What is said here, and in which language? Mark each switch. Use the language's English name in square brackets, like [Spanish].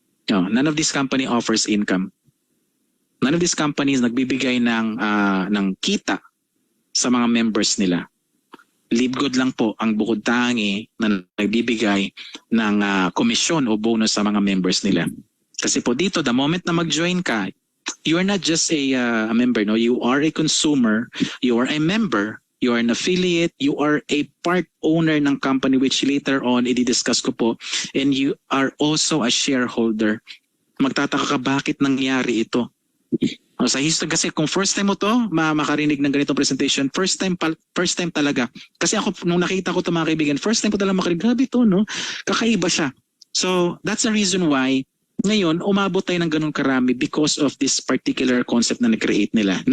[English] No, none of this company offers income. None of these companies [Filipino] nagbibigay ng kita sa mga members nila. Livegood lang po ang bukod tangi na nagbibigay ng komisyon o bonus sa mga members nila. Kasi po dito, [English] the moment na mag-join ka, you are not just a member, no? You are a consumer, you are a member, you are an affiliate, you are a part owner ng company which later on i-discuss ko po, and you are also a shareholder. [Filipino] Magtataka ka bakit nangyari ito? Sa history kasi kung first time mo to makarinig ng ganitong presentation, first time talaga. Kasi ako nung nakita ko to mga kaibigan, first time ko talaga makarinig, grabe to, no? Kakaiba siya. [English] So that's the reason why [Filipino] ngayon, umabot tayo ng ganun karami [English] because of this particular concept [Filipino] na na-create nila.